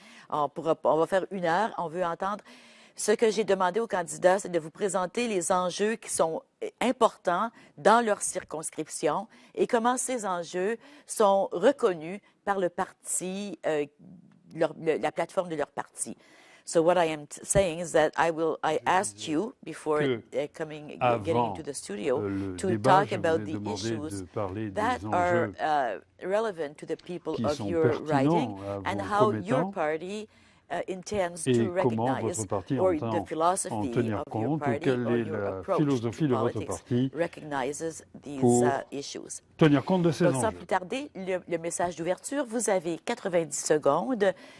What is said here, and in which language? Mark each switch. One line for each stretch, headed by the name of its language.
French: On va faire 1 heure. On veut entendre. Ce que j'ai demandé aux candidats, c'est de vous présenter les enjeux qui sont importants dans leur circonscription et comment ces enjeux sont reconnus par le parti, la plateforme de leur parti.
English: So what I am saying is that I asked you before getting into the studio to talk about the issues that are relevant to the people of your riding and how your party intends to recognize, or the philosophy of your party, or your approach to politics recognizes these issues.
French: Tenir compte de ces enjeux. Sans plus tarder, le message d'ouverture, vous avez 90 secondes.